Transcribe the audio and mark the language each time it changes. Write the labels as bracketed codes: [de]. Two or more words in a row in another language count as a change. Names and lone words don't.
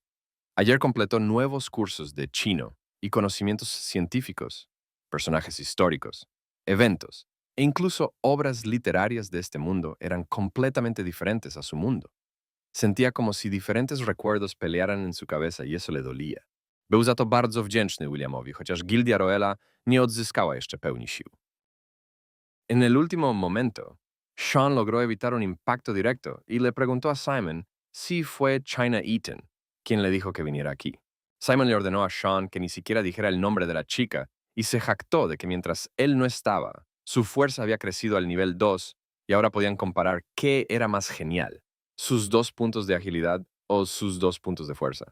[es] Ayer completó nuevos cursos de chino y conocimientos científicos, personajes históricos, eventos e incluso obras literarias de este mundo eran completamente diferentes a su mundo. Sentía como si diferentes recuerdos pelearan en su cabeza i eso le dolía. [pl] Był za to bardzo wdzięczny Williamowi, chociaż Gildia Roela nie odzyskała jeszcze pełni sił. [es] En el último momento, Sean logró evitar un impacto directo y le preguntó a Simon si fue China Eaton quien le dijo que viniera aquí. Simon le ordenó a Sean que ni siquiera dijera el nombre de la chica y se jactó de que mientras él no estaba, su fuerza había crecido al nivel 2 y ahora podían comparar qué era más genial, sus 2 puntos de agilidad o sus 2 puntos de fuerza.